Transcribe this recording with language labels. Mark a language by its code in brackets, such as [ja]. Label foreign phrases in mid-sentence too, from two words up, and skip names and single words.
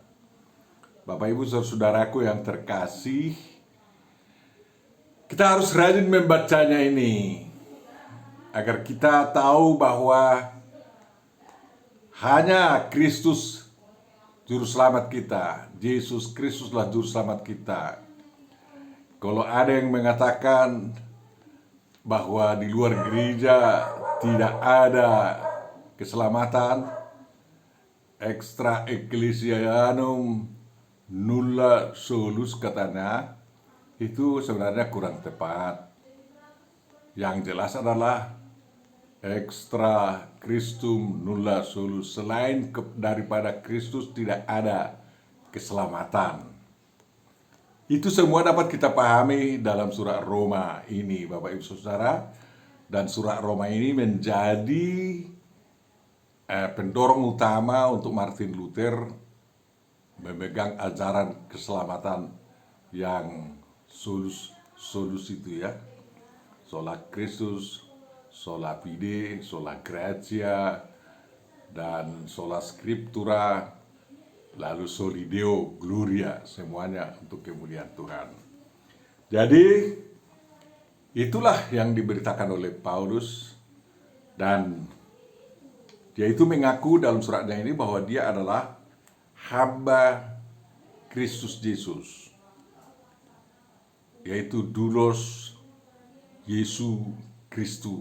[id] Bapak Ibu saudaraku yang terkasih, kita harus rajin membacanya ini agar kita tahu bahwa hanya Kristus Juru Selamat kita, Yesus Kristuslah Juru Selamat kita. Kalau ada yang mengatakan bahwa di luar gereja tidak ada keselamatan, [la] extra ecclesianum nulla solus [id] katanya, itu sebenarnya kurang tepat. Yang jelas adalah [la] extra Christum nulla solus, [id] selain daripada Kristus tidak ada keselamatan. Itu semua dapat kita pahami dalam surat Roma ini, Bapak Ibu Saudara. Dan surat Roma ini menjadi pendorong utama untuk Martin Luther memegang ajaran keselamatan yang solus itu ya. [la] Sola Christus, sola fide, sola gratia, dan sola scriptura, lalu soli Deo gloria, [id] semuanya untuk kemuliaan Tuhan. Jadi itulah yang diberitakan oleh Paulus, dan dia itu mengaku dalam suratnya ini bahwa dia adalah hamba Kristus Yesus, yaitu doulos Yesus Kristus.